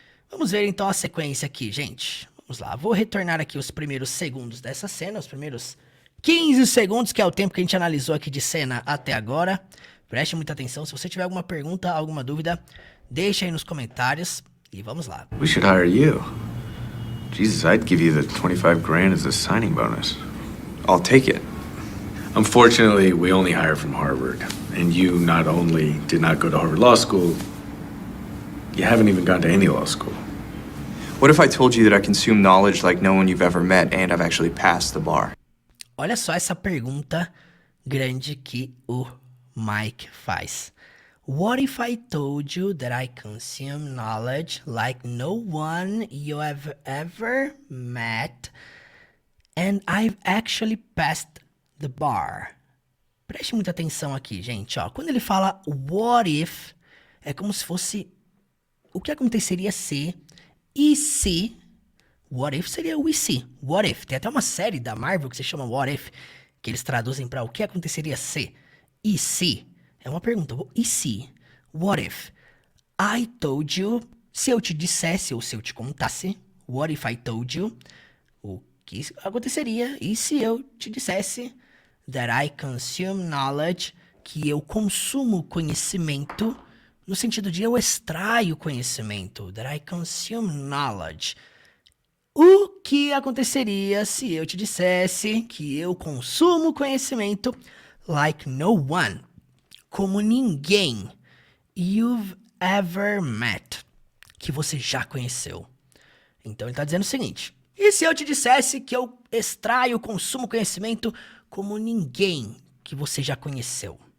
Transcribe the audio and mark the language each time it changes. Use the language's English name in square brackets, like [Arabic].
[Portuguese] Vamos ver então a sequência aqui, gente. Vamos lá, vou retornar aqui os primeiros segundos dessa cena, os primeiros 15 segundos, que é o tempo que a gente analisou aqui de cena até agora. Preste muita atenção, se você tiver alguma pergunta, alguma dúvida, deixa aí nos comentários e vamos lá. [English] We should hire you. Jesus, I'd give you the 25 grand as a signing bonus. I'll take it. Unfortunately, we only hire from Harvard. And you not only did not go to Harvard Law School, you haven't even gone to any law school. What if I told you that I consume knowledge like no one you've ever met and I've actually passed the bar? [Portuguese] Olha só essa pergunta grande que o Mike faz. [English] What if I told you that I consume knowledge like no one you have ever met and I've actually passed the bar? [Portuguese] Preste muita atenção aqui, gente. Ó, quando ele fala [English] what if, [Portuguese] é como se fosse o que aconteceria se e se. What if seria o e se. What if. Tem até uma série da Marvel que se chama What If, que eles traduzem para o que aconteceria se. E se. É uma pergunta. E se? [English] What if I told you. [Portuguese] Se eu te dissesse ou se eu te contasse. [English] What if I told you. [Portuguese] O que aconteceria. E se eu te dissesse [English] that I consume knowledge. [Portuguese] Que eu consumo conhecimento. No sentido de eu extraio conhecimento. [English] That I consume knowledge. [Portuguese] O que aconteceria se eu te dissesse que eu consumo conhecimento [English] like no one, [Portuguese] como ninguém [English] you've ever met, [Portuguese] que você já conheceu. Então ele está dizendo o seguinte, e se eu te dissesse que eu extraio, consumo conhecimento como ninguém que você já conheceu?